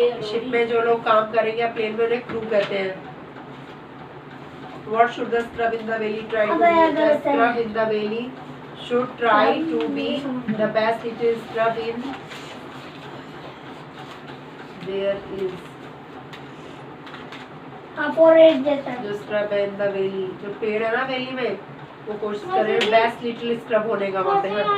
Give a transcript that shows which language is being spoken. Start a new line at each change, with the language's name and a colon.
Hindi: Ship में जो लोग काम करेंगे या प्लेन में उन्हें क्रू कहते हैं।
English: What should the scrub in the valley try to be? The scrub in the valley should try to be the best little scrub in there is। for it जैसा
Hindi: जो स्क्रब है
English: in the valley,
Hindi: जो पेड़ है ना valley में, वो कोशिश कर रहे हैं
English: best little scrub
Hindi: होने का वहाँ पे है।